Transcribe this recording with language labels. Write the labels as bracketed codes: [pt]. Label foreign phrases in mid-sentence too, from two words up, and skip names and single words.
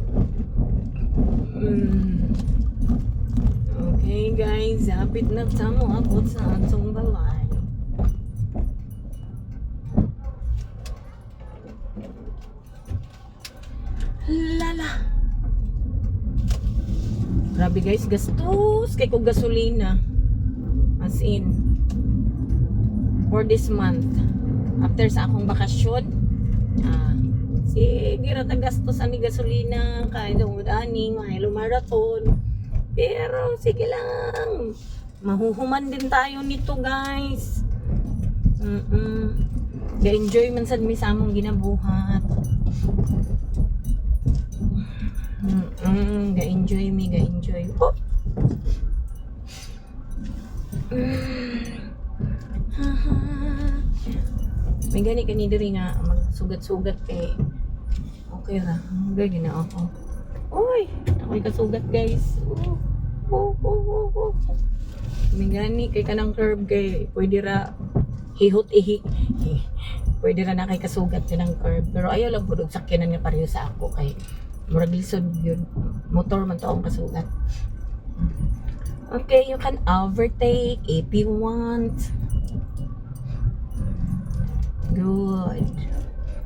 [ceb] Okay guys, hapit na sa mo abot sa atong balay. Lala. Grabe guys, gastos kay kog gasolina. [en] As in for this month. [ceb] After sa akong bakasyon, sige ra ta gastos ani gasolina kay dungod ani mahilo marathon. Pero sige lang. [tl] Mahuhuman din tayo nito, guys. [ceb] Ga-enjoy man sad mi sa among ginabuhat. Ga-enjoy. Oh. May gani kani diri nga magsugat-sugat kay okay ra. Gani na ako. Oy, ako'y kasugat guys. May gani kay kanang curve kay pwede ra hihot pwede ra na kay kasugat kanang curve. Pero ayaw lang pud sakyanan nga pareho sa ako kay murag lisod yun. Motor man to ang kasugat. [en] Okay, you can overtake if you want. Good.